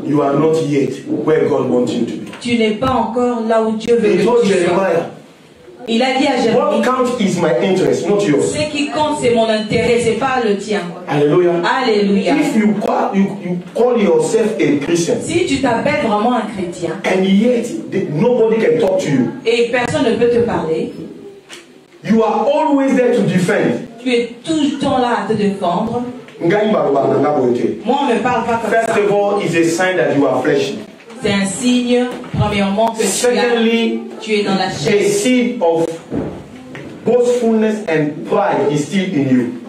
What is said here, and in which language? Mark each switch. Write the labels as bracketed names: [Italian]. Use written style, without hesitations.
[English] You are not yet where God wants you to be. [French] Tu n'es pas encore là où Dieu veut que tu sois. Il a dit à Jérémie, [English] what counts is my interest, not yours. [French] Ce qui compte, c'est mon intérêt, c'est pas le tien. Alléluia. Alléluia. [English] If you call yourself a Christian, [French] si tu t'appelles vraiment un chrétien, [English] and yet nobody can talk to you, [French] et personne ne peut te parler, [English] you are always there to defend. [French] Tu es tout le temps là à te défendre. Moi, on ne me parle pas comme [English] First [French] ça. [English] of all, it's a sign that you are fleshy. [French] C'est un signe, premièrement, que tu es dans la chair. [English] A seed of boastfulness and pride is still in you.